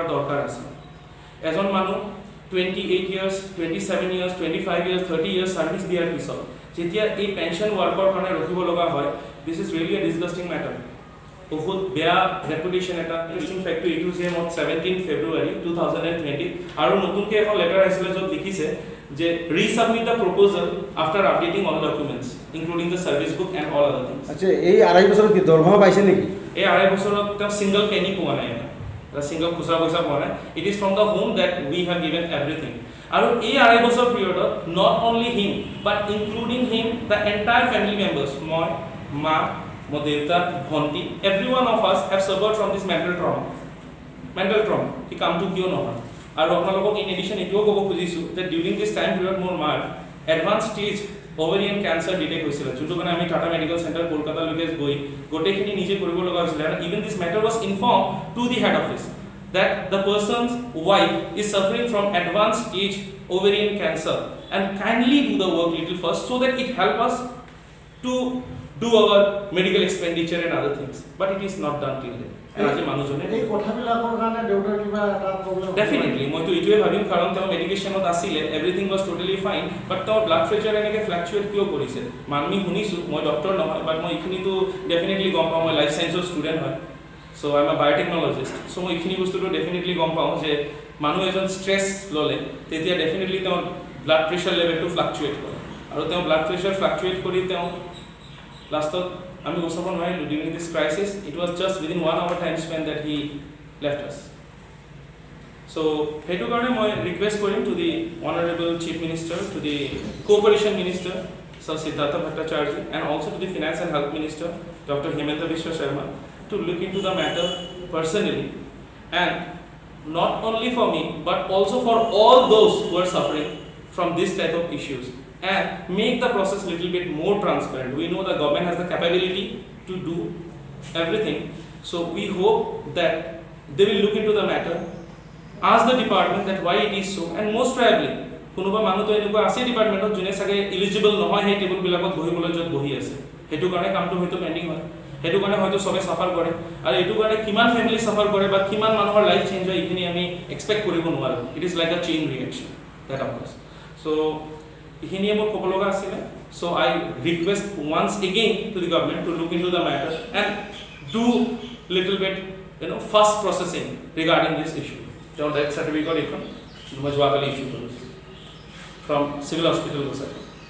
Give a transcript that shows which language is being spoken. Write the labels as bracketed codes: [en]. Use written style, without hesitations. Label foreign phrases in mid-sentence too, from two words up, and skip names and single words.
[as] দৰকাৰ আছে এজন মানুহ [en] 28 years 27 years 25 years 30 years [as] সাৰ্ভিস দিয়াৰ পিছত যেতিয়া এই [en] pension workৰ [as] কাৰণে ৰখিব লগা হয় [en] this is really a disgusting matter [as] বহুত বেয়া ৰেপুটেশন এটা [en] interesting fact [as] ইটো যে 17 February 2020 আৰু নতুনকৈ এখন লেটাৰ আহিছিলে য'ত লিখিছে যে [en] resubmit the proposal after updating all documents including the service book and all other things [as] আচ্ছা এই আড়াই বছৰত কি দৰমহা পাইছে নেকি এই আড়াই বছৰত তেওঁ [en] single penny [as] পোৱা নাই [en] a single [as] খুচৰা পইচা পোৱা নাই [en] it is from the home that we have given everything [as] আৰু এই আড়াই বছৰ পিৰিয়ডত [en] not only him but including him the entire family members [as] মই মা মোৰ দেউতা ভন্টি [en] everyone of us have suffered from this mental trauma [as] কি কামটো কিয় নহয় আৰু আপোনালোকক [en] in addition [as] এটোও ক'ব খুজিছো যে [en] during this time period [as] মোৰ মাৰ [en] advance stage ovarian cancer detect [as] হৈছিল যোনটো মানে আমি টাটা মেডিকেল সেন্টাৰ কলকাতা লৈকে গৈ গোটেইখিনি নিজে কৰিব লগা হৈছিল আৰু ইভেন [en] this matter was informed to the head office that the person's wife is suffering from advanced stage ovarian cancer and kindly do the work little first so that it help us to do our medical expenditure and other things but it is not done till then [as] আজি মানুহজনে এই কথাবিলাকৰ কাৰণে দেউতাৰ কিবা এটা প্ৰবলেম ডেফিনেটলি মই তো ইটোৱে ভাবিম কাৰণ তেওঁ মেডিকেশনত আছিল [en] everything was totally fine [as] বাট তেওঁৰ [en] blood pressure [as] এনেকৈ ফ্লাকচুৱেট কিয় কৰিছে আমি শুনিছো মই ডক্টৰ নহয় বাট মই ইখিনি তো ডেফিনেটলি গম পাওঁ মই [en] life scienceৰ student [as] হয় [en] so I am a biotechnologist so [as] মই ইখিনি বস্তুটো ডেফিনেটলি গম পাওঁ যে মানুহ এজন ষ্ট্ৰেছ ললে তেতিয়া ডেফিনেটলি তেওঁৰ [en] blood pressure levelটো fluctuate [as] কৰে আৰু তেওঁ [en] blood pressure fluctuate [as] কৰি তেওঁ লাষ্টত আমি বসাব নোৱাৰিলো [en] during this crisis it was just within 1 hour time span that he left us so [as] হেতু কাৰণে মই request কৰিম [en] to the honorable chief minister to the cooperation minister sir Siddhartha Bhattacharya and also to the finance and health minister Dr. Hemanta Biswa Sharma to look into the matter personally and not only for me but also for all those who are suffering from this type of issues and make the process little bit more transparent. We know the government has the capability to do everything, so we hope that they will look into the matter, ask the department that why it is so, and most probably [as] কোনোবা মানুহটো এনেকুৱা আছে ডিপাৰ্টমেণ্টত যোনে চাগে ইলিজিবল নহয় সেই টেবুলবিলাকত বহিবলৈ য'ত বহি আছে সেইটো কাৰণে কামটো হয়তো পেণ্ডিং হয় সেইটো কাৰণে হয়তো চবে চাফাৰ কৰে আৰু এইটো কাৰণে কিমান ফেমিলি চাফাৰ কৰে বা কিমান মানুহৰ [en] life change [as] হয় এইখিনি আমি এক্সপেক্ট কৰিব নোৱাৰোঁ [en] it is like a chain reaction that of course so' [as] এইখিনিয়ে মোৰ ক'ব লগা আছিলে [en] so I request once again to the government to look into the matter and do little bit fast processing regarding this issue [as] তেওঁৰ [en] death certificate [as] এইখন মই যোৱাকালি ইছ্যু কৰিছোঁ [en] from civil hospital [as] গৈছে